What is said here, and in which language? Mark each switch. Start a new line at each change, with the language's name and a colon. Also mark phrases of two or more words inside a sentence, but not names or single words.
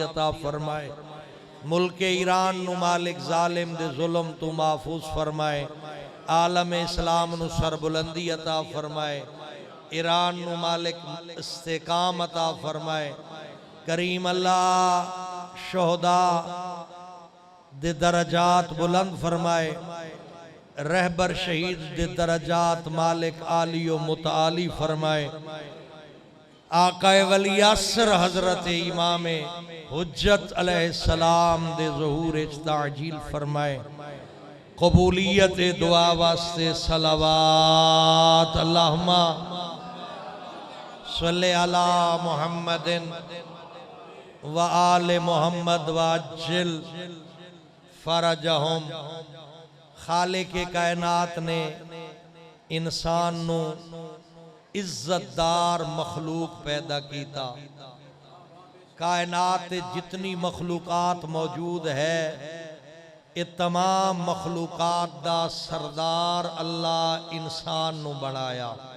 Punjabi: عطا فرمائے ملک ایران نو مالک ظالم دے ظلم تو محفوظ فرمائے عالم اسلام نو سربلندی عطا فرمائے ایران نو مالک استحکام عطا فرمائے کریم اللہ شہداء دے درجات بلند فرمائے، رہبر شہید دے درجات مالک عالی و متعالی فرمائے. آقائے ولی عصر حضرت امام حجت علیہ السلام دے ظہور تعجیل فرمائے. قبولیت دعا واسطے صلوات
Arabic: اللهم صل على محمد وآل محمد وعجل فرجهم.
Punjabi: خالق کائنات نے انسان نو عزت دار مخلوق پیدا کیتا. کائنات جتنی مخلوقات موجود ہے، یہ تمام مخلوقات دا سردار اللہ انسان نو بنایا.